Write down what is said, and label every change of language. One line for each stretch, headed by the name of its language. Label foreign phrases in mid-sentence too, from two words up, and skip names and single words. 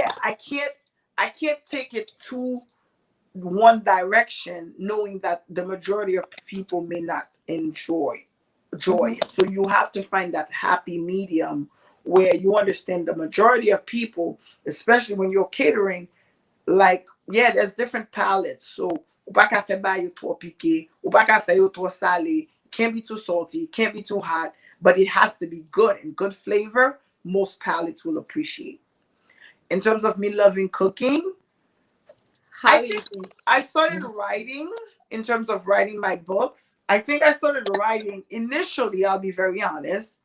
English: yeah, I can't take it too one direction knowing that the majority of people may not enjoy Mm-hmm. it. So you have to find that happy medium where you understand the majority of people, especially when you're catering, like yeah, there's different palates.
Haitian Creole: So ou pa ka fe ba yo trop piqué, ou pa ka fe yo trop salé,
English: can't be too salty, can't be too hot. but it has to be good and good flavor. Most palates will appreciate. In terms of me loving cooking, I How think you think? I started Mhm. writing in terms of writing my books. I think I started writing initially, I'll be very honest.